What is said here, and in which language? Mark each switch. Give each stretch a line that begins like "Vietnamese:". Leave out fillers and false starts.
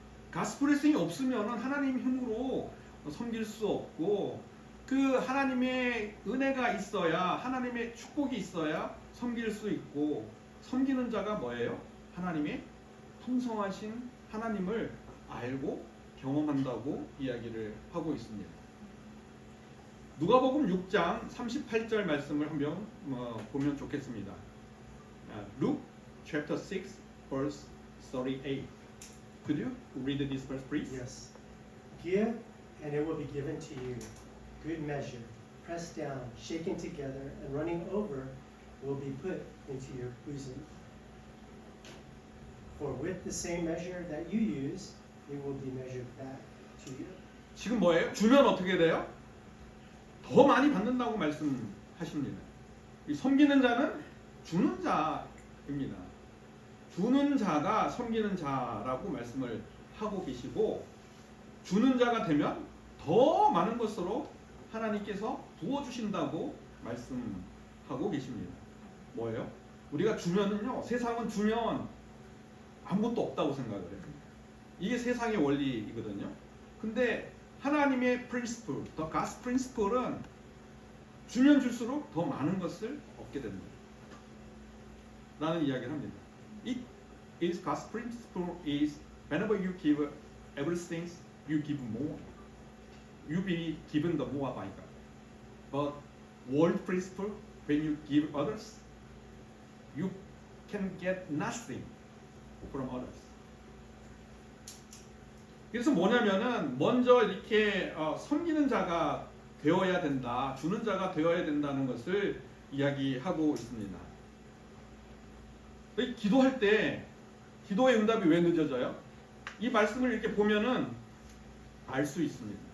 Korean: 가스 블레싱이 없으면 하나님 힘으로 섬길 수 없고 그 하나님의 은혜가 있어야 하나님의 축복이 있어야 섬길 수 있고 섬기는 자가 뭐예요? 하나님의 풍성하신 하나님을 알고 경험한다고 이야기를 하고 있습니다. 누가복음 6장 38절 말씀을 한번 보면 좋겠습니다.
English: Luke chapter 6 verse 38. Could you read this verse, please? Yes. Give, and it will be given to you. Good measure, pressed down, shaken together, and running over, will be put into your bosom. For with the same measure that you use, it will be measured back to you.
Korean: 지금 뭐예요? 주면 어떻게 돼요? 더 많이 받는다고 말씀하십니다. 이 섬기는 자는 주는 자입니다. 주는 자가 섬기는 자라고 말씀을 하고 계시고, 주는 자가 되면 더 많은 것으로 하나님께서 부어주신다고 말씀하고 계십니다. 뭐예요? 우리가 주면은요, 세상은 주면 아무것도 없다고 생각을 해요. 이게 세상의 원리이거든요. 근데 하나님의
English: principle, the God's principle
Korean: 은 주면 줄수록 더 많은 것을 얻게 됩니다. 라는 이야기를 합니다.
English: It is God's principle is whenever you give everything, you give more. You be given the more by God. But world principle, when you give others, you can get nothing from others.
Korean: 그래서 뭐냐면은 먼저 이렇게 섬기는 자가 되어야 된다, 주는 자가 되어야 된다는 것을 이야기하고 있습니다. 기도할 때 기도의 응답이 왜 늦어져요? 이 말씀을 이렇게 보면은 알 수 있습니다.